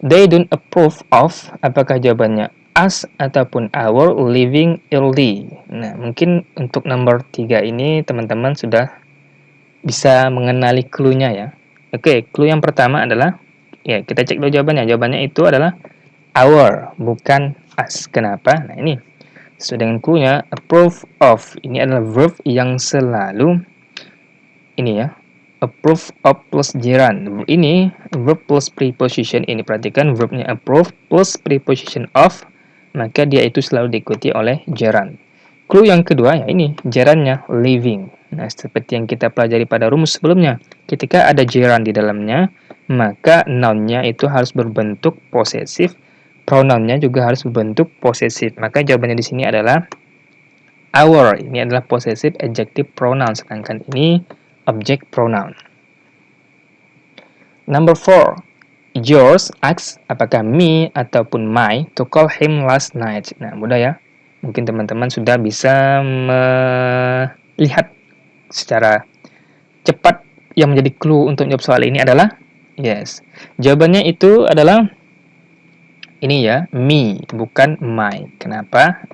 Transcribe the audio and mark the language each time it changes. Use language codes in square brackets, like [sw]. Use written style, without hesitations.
[en] They don't approve of, [id] apakah jawabannya [en] us [id] ataupun [en] our leaving early. [id] Nah, mungkin untuk nomor 3 ini teman-teman sudah bisa mengenali clue-nya ya. Oke, clue yang pertama adalah, ya kita cek dulu jawabannya. Jawabannya itu adalah our, bukan us. Kenapa? Nah, ini sesuai dengan clue-nya, approve of. Ini adalah verb yang selalu ini ya, approve of plus gerund. Ini verb plus preposition. Ini perhatikan verbnya approve plus preposition of, maka dia itu selalu diikuti oleh gerund. Clue yang kedua ya ini, gerundnya leaving. Nah, seperti yang kita pelajari pada rumus sebelumnya, ketika ada gerund di dalamnya, maka noun-nya itu harus berbentuk posesif, pronoun-nya juga harus berbentuk posesif. Maka jawabannya di sini adalah our. Ini adalah possessive adjective pronoun, sedangkan ini object pronoun. Number 4. [en] Yours asks [id] apakah [en] me [id] ataupun [en] my to call him last night. [id] Nah, mudah ya. Mungkin teman-teman sudah bisa melihat secara cepat yang menjadi clue untuk menjawab soal ini adalah yes. Jawabannya itu adalah ini ya, me, bukan my. Kenapa?